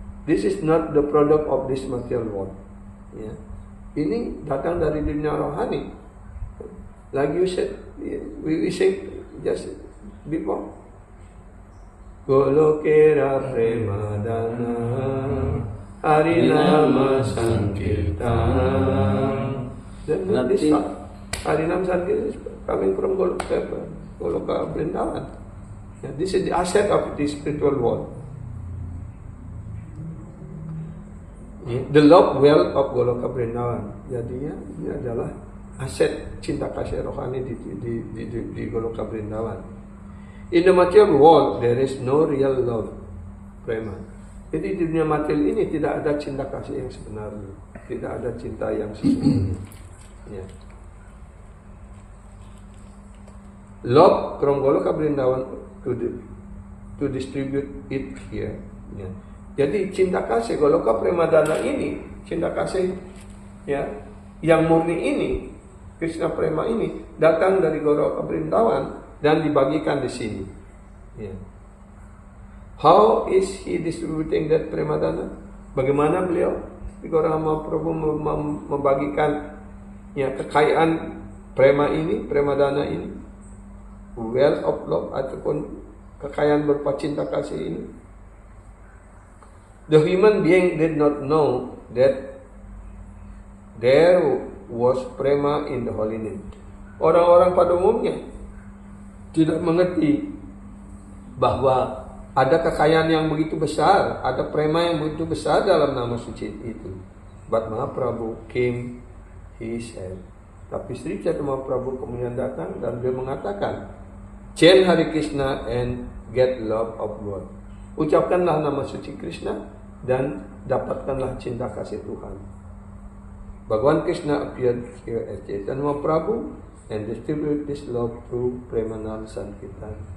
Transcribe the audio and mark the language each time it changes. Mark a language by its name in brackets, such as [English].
[English] This is not the product of this material world. Ya. [Indonesian] Ini datang dari dunia rohani. [English] Like you said, we say just before. [Bangla] Golokera Premadana Harinama Sankirtana. [English] Then this Harinam Sankirtan is coming from Goloka Vrindavan. Yeah, this is the asset of the spiritual world. Yeah, the love well of Goloka Vrindavan. [Indonesian] Jadi, ya, ini adalah aset cinta kasih rohani di Goloka Vrindavan. [English] In the material world, there is no real love, prema. [Indonesian] Jadi di dunia materi ini tidak ada cinta kasih yang sebenarnya, tidak ada cinta yang sesungguhnya. Ya. [English] Love from Goloka Vrindavan to distribute it here. Ya. [Indonesian] Jadi cinta kasih Goloka Premadana ini, cinta kasih ya yang murni ini, Krishna Prema ini datang dari Goloka Vrindavan dan dibagikan di sini. Ya. [English] How is he distributing that Premadana? [Indonesian] Bagaimana beliau di Gautama Prabhu membagikan ya kekayaan prema ini, Premadana ini, [English] wealth of love [Indonesian] ataupun kekayaan berupa cinta kasih ini? [English] The human being did not know that there was prema in the holy name. [Indonesian] Orang-orang pada umumnya tidak mengerti bahwa ada kekayaan yang begitu besar, ada prema yang begitu besar dalam nama suci itu. [English] But Mahaprabhu came, he said. [Indonesian] Tapi Sri Chaitanya Mahaprabhu kemudian datang dan dia mengatakan, [English] chant Hare Krishna and get love of God. [Indonesian] Ucapkanlah nama suci Krishna dan dapatkanlah cinta kasih Tuhan. [English] Bhagavan Krishna appeared here as Chaitanya Mahaprabhu and distribute this love through Premanam Sankirtan.